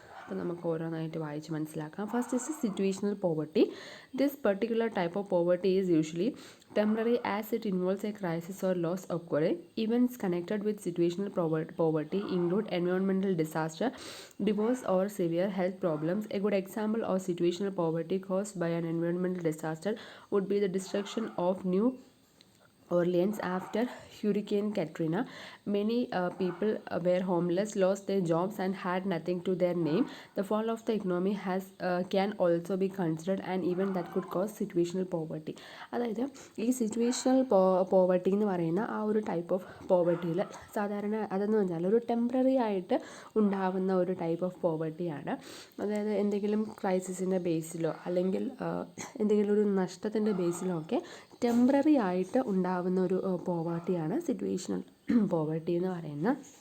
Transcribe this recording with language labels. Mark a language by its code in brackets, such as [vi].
[ml] അപ്പോൾ നമുക്ക് ഓരോന്നായിട്ട് വായിച്ച് മനസ്സിലാക്കാം. [en] First is situational poverty. This particular type of poverty is usually temporary as it involves a crisis or loss occurring. Events connected with situational poverty include environmental disaster, divorce or severe health problems. A good example of situational poverty caused by an environmental disaster would be the destruction of New Orleans after Hurricane Katrina. Many people were homeless, lost their jobs and had nothing to their name. The fall of the economy can also be considered an event that could cause situational poverty. [ml] അതായത് ഈ situational poverty എന്ന് പറയുന്ന ആ ഒരു type of പോവർട്ടിയിൽ സാധാരണ അതെന്ന് പറഞ്ഞാൽ ഒരു ടെമ്പററി ആയിട്ട് ഉണ്ടാകുന്ന ഒരു ടൈപ്പ് ഓഫ് പോവർട്ടിയാണ്. അതായത് എന്തെങ്കിലും ക്രൈസിസിൻ്റെ ബേസിലോ അല്ലെങ്കിൽ എന്തെങ്കിലും ഒരു നഷ്ടത്തിൻ്റെ ബേസിലോ ഒക്കെ ടെമ്പററി ആയിട്ട് ഉണ്ടാകുന്ന ഒരു പോവർട്ടിയാണ് സിറ്റുവേഷണൽ പോവർട്ടി എന്ന് പറയുന്നത്.